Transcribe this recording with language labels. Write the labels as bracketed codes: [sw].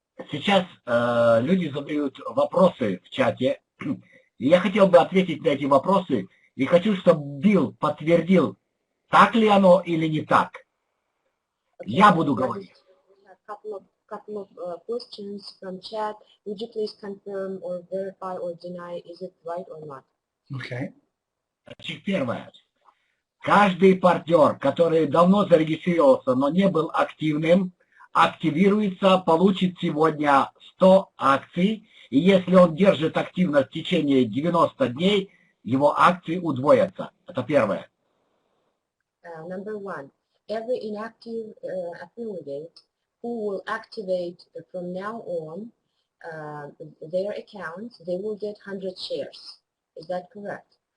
[ru] Сейчас люди задают вопросы в чате, и я хотел бы ответить на эти вопросы, и хочу, чтобы Билл подтвердил, так ли оно или не так. Я буду говорить. [en] Couple of questions from chat. Would you please confirm or verify or deny, is it right or not? Okay. [ru] Значит, первое. Каждый партнер, который давно зарегистрировался, но не был активным, активируется, получит сегодня 100 акций, и если он держит активность в течение 90 дней, его акции удвоятся. Это первое. [en] Number one, every inactive affiliate who will activate from now on their accounts, they will get 100 shares. Is that correct?